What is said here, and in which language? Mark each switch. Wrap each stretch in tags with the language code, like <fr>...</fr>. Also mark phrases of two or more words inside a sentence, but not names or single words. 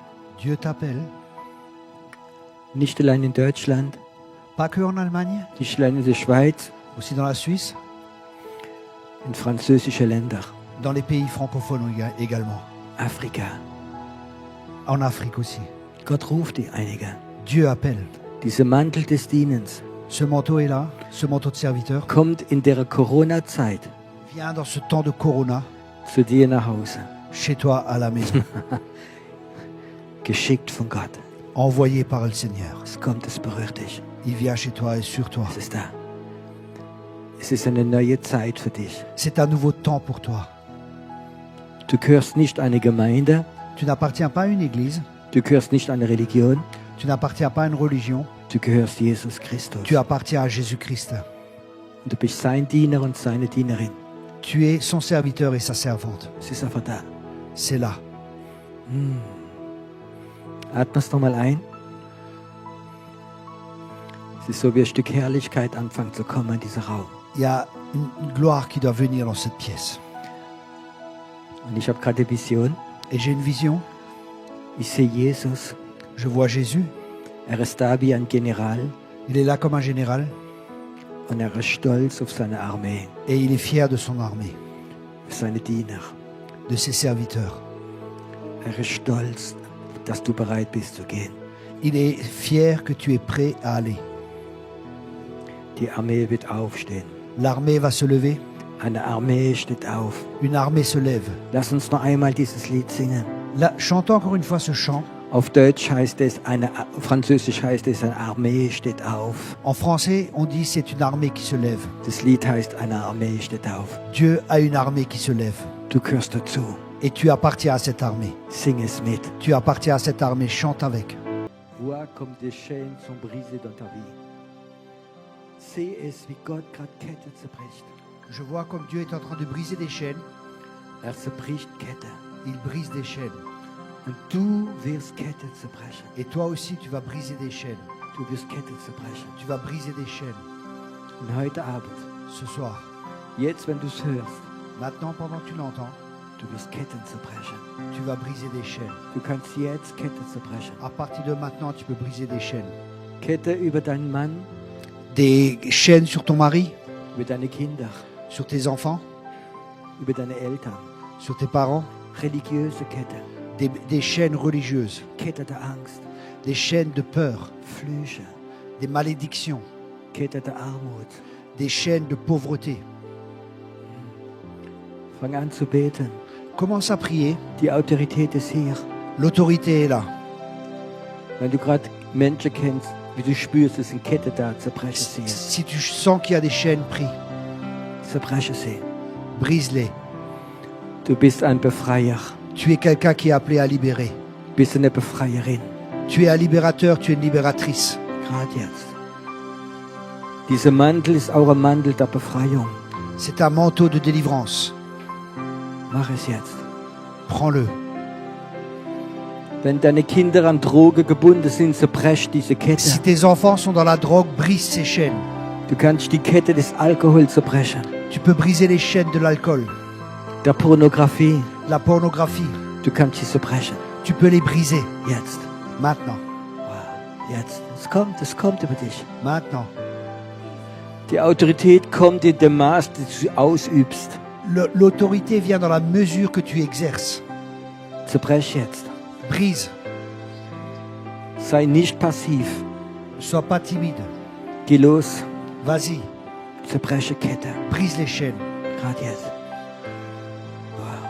<fr>Dieu t'appelle.</fr> <de>Nicht allein in Deutschland,</de> <fr>Pas que en Allemagne,</fr> <de>nicht allein in der Schweiz,</de> <fr>aussi dans la Suisse,</fr> <de>in französische Länder,</de> <fr>dans les pays francophones également.</fr> <de>Afrika.</de> <fr>En Afrique aussi.</fr> <de>Gott ruft die einige.</de> <fr>Dieu appelle.</fr> <de>Dieser Mantel des Dienens</de> <fr>Ce manteau est là, ce manteau de serviteur.</fr> <de>kommt in der Corona-Zeit</de> <fr>Viens dans ce temps de Corona,</fr> <de>zu dir nach Hause.</de> <fr>chez toi à la maison.</fr> <de>Geschickt von Gott.</de> <fr>Envoyé par le Seigneur.</fr> <de>Es kommt, es berührt dich.</de> <fr>Il vient chez toi et sur toi.</fr> <de>Es ist da. Es ist eine neue Zeit für dich.</de> <fr>C'est un nouveau temps pour toi.</fr> <de>Du gehörst nicht einer Gemeinde,</de> <fr>Tu n'appartiens pas à une église,</fr> <de>du gehörst nicht einer Religion,</de> <fr>tu n'appartiens pas à une religion,</fr> <de>du gehörst Jesus Christus.</de> <fr>tu appartiens à Jésus-Christ.</fr> <de>Und du bist sein Diener und seine Dienerin.</de> <fr>Tu es son serviteur et sa servante.</fr> <de>Es ist einfach da.</de> <fr>C'est là.</fr> <de>Atme es nochmal ein. Es ist so, wie ein Stück Herrlichkeit anfängt zu kommen in dieser Raum.</de> <fr>Il y a une gloire qui doit venir dans cette pièce.</fr> <de>Und ich habe gerade die Vision.</de> <fr>Et j'ai une vision.</fr> <de>Ich sehe Jesus.</de> <fr>Je vois Jésus.</fr> <de>Er ist da wie ein General</de> <fr>Il est là comme un général</fr> <de>und er ist stolz auf seine Armee,</de> <fr>et il est fier de son armée,</fr> <de>auf seine Diener.</de> <fr>de ses serviteurs.</fr> <de>Er ist stolz, dass du bereit bist zu gehen.</de> <fr>Il est fier que tu es prêt à aller.</fr> <de>Die Armee wird aufstehen.</de> <fr>L'armée va se lever.</fr> <de>Eine Armee steht auf.</de> <fr>Une armée se lève.</fr> <de>Lass uns noch einmal dieses Lied singen.</de> <fr>Là, chantons encore une fois ce chant.</fr> <de>Auf Deutsch heißt es, Französisch heißt es, eine Armee steht auf.</de> <fr>En français, on dit c'est une armée qui se lève.</fr> <de>Das Lied heißt, eine Armee steht auf.</de> <fr>Dieu a une armée qui se lève.</fr> <de>Du gehörst dazu.</de> <fr>Et tu appartiens à cette armée.</fr> <de>Sing es mit.</de> <fr>Tu appartiens à cette armée. Chante avec. Vois comme des chaînes sont brisées dans ta vie.</fr> <de>Seh es, wie Gott gerade Kette zerbricht.</de> <fr>Je vois comme Dieu est en train de briser des chaînes.</fr> <de>Er zerbricht Kette.</de> <fr>Il brise des chaînes.</fr> <de>Und du wirst Kette zerbrechen.</de> <fr>Et toi aussi, tu vas briser des chaînes.</fr> <de>Du wirst Kette zerbrechen.</de> <fr>Tu vas briser des chaînes.</fr> <de>Und heute Abend,</de> <fr>Ce soir.</fr> <de>jetzt wenn du es hörst,</de> <fr>Maintenant, pendant que tu l'entends,</fr> <de>du wirst Ketten zerbrechen.</de> <fr>tu vas briser des chaînes.</fr> <de>Du kannst jetzt Kette zerbrechen.</de> <fr>À partir de maintenant, tu peux briser des chaînes.</fr> <de>Kette über deinen Mann,</de> <fr>Des chaînes sur ton mari,</fr> <de>über deine Kinder,</de> <fr>sur tes enfants,</fr> <de>über deine Eltern.</de> <fr>sur tes parents.</fr> <de>Religiöse Kette,</de> <fr>Des chaînes religieuses,</fr> <de>Kette der Angst,</de> <fr>des chaînes de peur,</fr> <de>Flüche,</de> <fr>des malédictions,</fr> <de>Kette der Armut.</de> <fr>des chaînes de pauvreté.</fr> <de>Fang an zu beten.</de> <fr>Commence à prier.</fr> <de>Die Autorität ist hier.</de> <fr>L'autorité est là.</fr> <de>Wenn du gerade Menschen kennst, wie du spürst, es sind Ketten da, zerbreche sie.</de> <fr>Si tu sens qu'il y a des chaînes, prie.</fr> <de>Zerbreche sie.</de> <fr>Brise-les.</fr> <de>Du bist ein Befreier.</de> <fr>Tu es quelqu'un qui est appelé à libérer.</fr> <de>Du bist eine Befreierin.</de> <fr>Tu es un libérateur, tu es une libératrice.</fr> <de>Gerade jetzt. Dieser Mantel ist auch ein Mantel der Befreiung.</de> <fr>C'est un manteau de délivrance.</fr> <de>Mach es jetzt.</de> <fr>Prends-le.</fr> <de>Wenn deine Kinder an Drogen gebunden sind, zerbrech diese</de> <fr>Si</fr> <de>Kette.</de> <fr>tes enfants sont dans la drogue, brise ces chaînes.</fr> <de>Du kannst die Kette des Alkohols zerbrechen,</de> <fr>Tu peux briser les chaînes de l'alcool,</fr> <de>der Pornografie.</de> <fr>la pornographie.</fr> <de>Du kannst sie zerbrechen.</de> <fr>Tu peux les briser.</fr> <de>Jetzt.</de> <fr>Maintenant.</fr> <de>Wow. Jetzt. Es kommt über dich.</de> <fr>Maintenant.</fr> <de>Die Autorität kommt in dem Maß, das du ausübst.</de> <fr>L'autorité vient dans la mesure que tu exerces.</fr> <de>Zerbrech jetzt.</de> <fr>Brise.</fr> <de>Sei nicht passiv.</de> <fr>Sois pas timide.</fr> <de>Geh los.</de> <fr>Vas-y.</fr> <de>Zerbreche Kette.</de> <fr>Brise les chaînes.</fr> <de>Gerade jetzt. Wow.</de>